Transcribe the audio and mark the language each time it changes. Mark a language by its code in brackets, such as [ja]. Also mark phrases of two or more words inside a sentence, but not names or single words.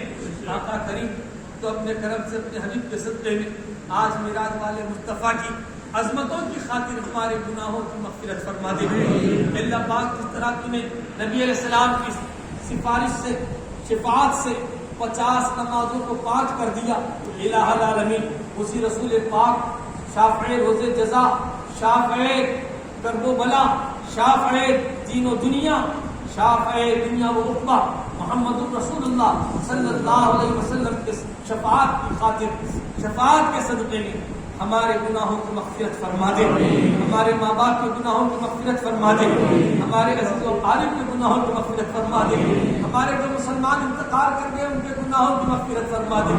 [ur] آقا کریم تو اپنے کرم سے اپنے حبیب کے صدقے میں آج میراج والے مصطفیٰ کی عظمتوں کی خاطر ہمارے گناہوں کی مغفرت فرما دے. اللہ پاک جس طرح تم نے نبی [ar] علیہ السلام [ur] کی سفارش سے, شفاعت سے 50 نمازوں کو 5 کر دیا. [ar] الہ العالمین [ur] اسی رسول پاک شافع روز جزا, شافع کرب و بلا, شافع دین و دنیا, شافع دنیا و عقبہ محمد الرسول اللہ [ar] صلی اللہ علیہ وسلم [ur] کے شفاعت کی خاطر, شفاعت کے صدقے میں ہمارے گناہوں کی مغفرت فرما دے, ہمارے ماں باپ کے گناہوں کی مغفرت فرما دے, ہمارے عزیز و اقارب کے گناہوں کی مغفرت فرما دے, ہمارے جو مسلمان انتقال کر گئے ان کے گناہوں کی مغفرت فرما دے.